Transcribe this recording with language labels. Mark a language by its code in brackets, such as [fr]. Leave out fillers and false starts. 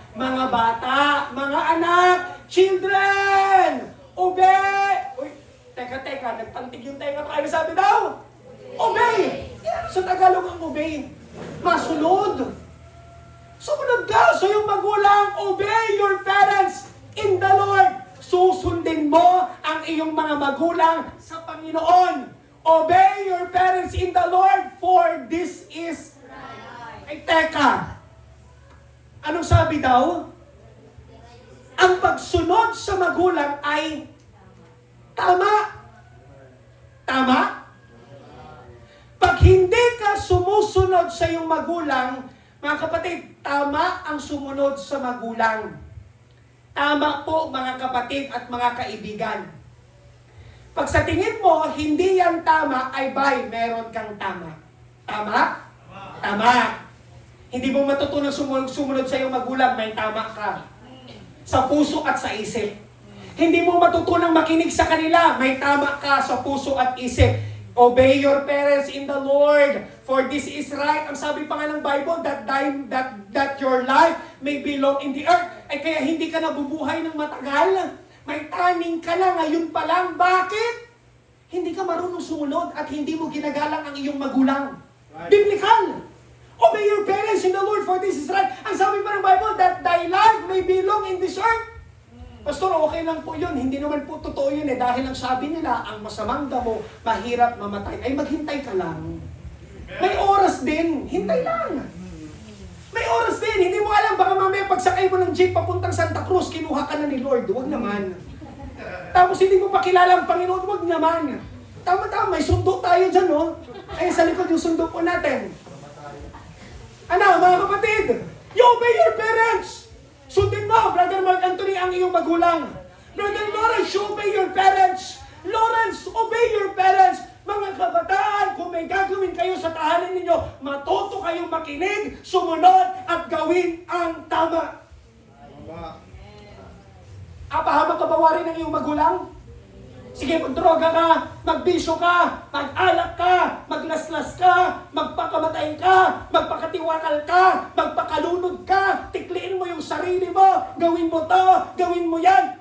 [tl] Mga bata, mga anak, children. Obey! Uy, teka, nagpantig yung tenga ko. Ano sabi daw? Obey! Yan sa Tagalog ang obey. Masunod. Sumunod ka sa iyong magulang. [en] Obey your parents in the Lord. [tl] Susundin mo ang iyong mga magulang sa Panginoon. [en] Obey your parents in the Lord, for this is right. [tl] Ay, teka. Anong sabi daw? Ang pagsunod sa magulang ay tama. Tama? Pag hindi ka sumusunod sa iyong magulang, mga kapatid, tama ang sumunod sa magulang. Tama po mga kapatid at mga kaibigan. Pag sa tingin mo, hindi yan tama, ay bay, meron kang tama. Tama? Tama. Hindi mo matutunan sumunod sa iyong magulang, may tama ka. Sa puso at sa isip. Hindi mo matutunang makinig sa kanila, may tama ka sa puso at isip. [en] Obey your parents in the Lord, for this is right. [tl] Ang sabi pa nga ng [en] Bible, that your life may belong in the earth. [tl] Ay kaya hindi ka nabubuhay ng matagal. May taning ka na ngayon pa lang. Bakit? Hindi ka marunong sumunod at hindi mo ginagalang ang iyong magulang. [en] Right. Biblical. Obey your parents in the Lord, for this is right. [tl] Ang sabi pa ng [en] Bible, that thy life may belong in this earth. [tl] Pastor, okay lang po yun. Hindi naman po totoo yun eh. Dahil ang sabi nila, ang masamang damo, mahirap mamatay. Ay, maghintay ka lang. May oras din. Hintay lang. May oras din. Hindi mo alam, baka mamaya pagsakay mo ng jeep papuntang Santa Cruz, kinuha ka na ni Lord. Huwag naman. Tapos hindi mo pa kilala ang Panginoon. Huwag naman. Tama-tama, may sundo tayo dyan, no? Ay, sa likod yung sundo po natin. Ano, mga kapatid? [en] You obey your parents! [tl] Sundin mo, Brother Mark Anthony, ang iyong magulang. [en] Brother Lawrence, you obey your parents. Lawrence, obey your parents. [tl] Mga kabataan, kung may gagawin kayo sa tahanan ninyo, matuto kayong makinig, sumunod, at gawin ang tama. Pahamak ka ba warin ng iyong magulang? Sige, magdroga ka, magbisyo ka, mag-alak ka, maglaslas ka, magpakamatay ka, magpakatiwakal ka, magpakalunod ka, tikliin mo yung sarili mo, gawin mo to, gawin mo yan.